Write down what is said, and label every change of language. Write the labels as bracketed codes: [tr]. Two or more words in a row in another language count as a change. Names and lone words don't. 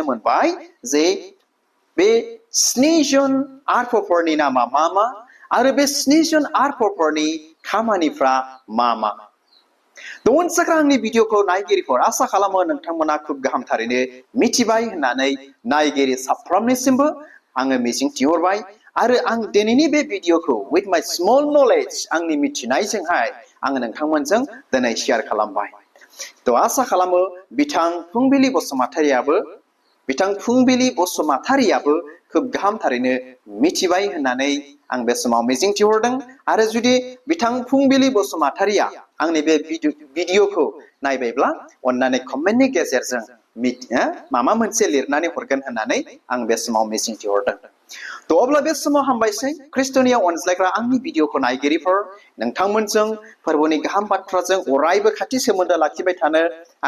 [brx] मोनबाय जे बे 7 जन आरफफोरनि नामा मा मा आरो बे 7 जन आरफफोरनि खामानिफ्रा मा मा अनसाग्रा आंनि भिडिअखौ नायगिरिफोर आसा खालामो नोंथांमोना खुब गाहामथारैनो मिथिबाय होननानै नायगिरि साफ्रोमनिसिमबो आङो मिजिंथिहरबाय आरो आं दिनैनि बे भिडिअखौ [en] with my small knowledge [brx] आंनि मिथिनायजोंहाय आङो नोंथांमोनजों दिनै शेयार खालामबाय आसा खालामो बिथां फुंबिलि बसुमतारियाबो खुब गाहामथारैनो मिथिबाय होननानै आं बे समाव मिजिंथिहरदों आरो जुदि बिथां फुंबिलि बसुमतारिया आंनि बे भिडिअखौ नायबायब्ला अन्नानै कमेन्टनि गेजेरजों माबा मोनसे लिरनानै हरगोन होननानै आं बे समाव मिजिंथिहरदों अब्ला बे समाव हामबायसै ख्रिस्ट'नियाव अनज्लायग्रा आंनि भिडिअखौ नायगिरिफोर नोंथांमोनजों फोरबोनि गाहाम बाथ्राजों अरायबो खाथि सोमोन्दो लाखिबाय थानो आं